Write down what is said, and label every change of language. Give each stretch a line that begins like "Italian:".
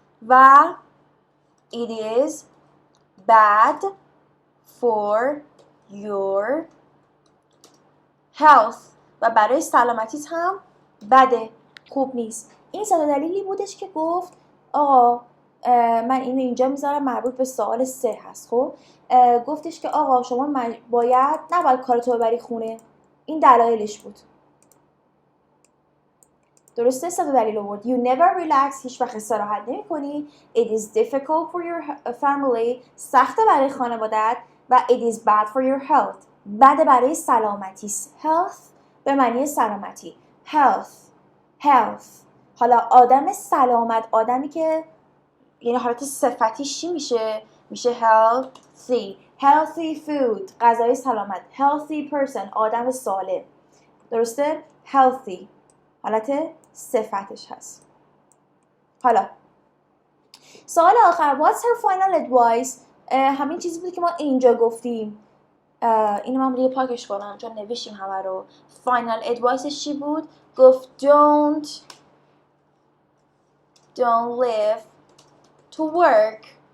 English: و it is bad for your health.
Persian: و برای سلامتیت هم بده، خوب نیست. این سه دلیلی بودش که گفت آقا من اینو اینجا میذارم، مربوط به سوال 3 هست. خب گفتش که آقا شما نباید کارتو ببری خونه. این دلایلش بود. درسته؟ 3 دلیل آورد.
English: You never relax.
Persian: هیچ وقت استراحت نمی‌کنی.
English: It is difficult for your family.
Persian: سخته برای خانوادت.
English: و it is bad for your health.
Persian: بده برای سلامتی. Health به معنی سلامتی.
English: Health.
Persian: حالا آدم سلامت، آدمی که یعنی حالت صفتیش چی میشه؟ میشه healthy food، غذای سلامت. healthy person، آدم سالم. درسته؟ healthy حالت صفتش هست. حالا سوال آخر.
English: What's her final advice؟
Persian: همین چیزی بود که ما اینجا گفتیم. اینو من روی پاکش کنم چون نوشتیم همه رو.
English: final adviceش
Persian: چی بود؟ گفت
English: don't live to work.